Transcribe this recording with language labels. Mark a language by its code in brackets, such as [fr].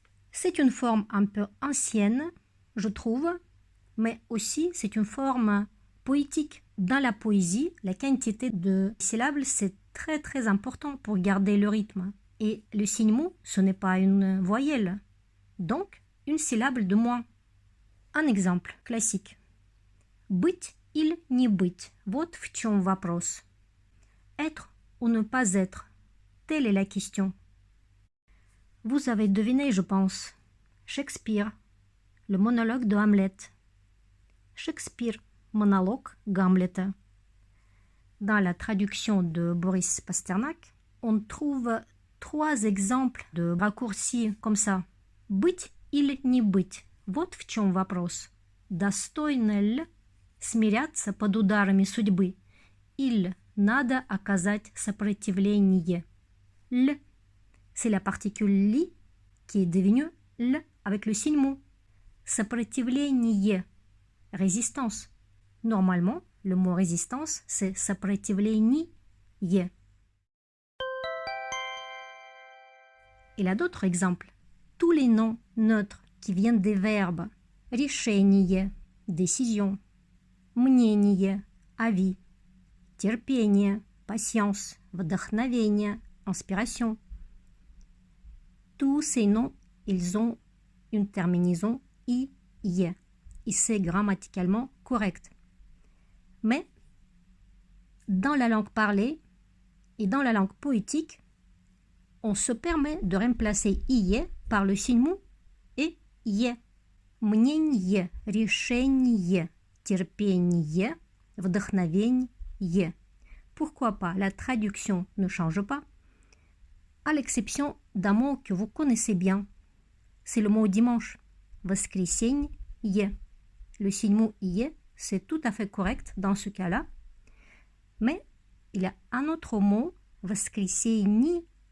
[fr] C'est une forme un peu ancienne, je trouve, mais aussi c'est une forme poétique. Dans la poésie, la quantité de syllabes, c'est très important pour garder le rythme. Et le signe mou, ce n'est pas une voyelle, donc une syllabe de moins. Un exemple classique. [ru] Быть или не быть, вот в чем вопрос. [fr] Être ou ne pas être, telle est la question. Vous avez deviné, je pense. Shakespeare, le monologue de Hamlet. Shakespeare, monologue Гамлета. Dans la traduction de Boris Pasternak, on trouve 3 exemples de raccourcis comme ça. [ru] Быть или не быть, вот в чем вопрос. Достойно ли смиряться под ударами судьбы, или надо оказать сопротивление. [fr] L, c'est la particule li qui est devenue l avec le signe mou. Сопротивление, résistance. Normalement, le mot résistance, c'est сопротивление. Il a d'autres exemples. Tous les noms neutres qui viennent des verbes решение, décision, мнение, avis, терпение, patience, вдохновение, inspiration. Tous ces noms, ils ont une terminaison i, ie, et c'est grammaticalement correct. Mais dans la langue parlée et dans la langue poétique, on se permet de remplacer ie par le signe mou et ie. [ru] Мнение, решение, терпение, вдохновение. [fr] Pourquoi pas? La traduction ne change pas, à l'exception d'un mot que vous connaissez bien. C'est le mot dimanche. Воскресенье. Le signe mot ie, c'est tout à fait correct dans ce cas-là. Mais il y a un autre mot, воскресенье.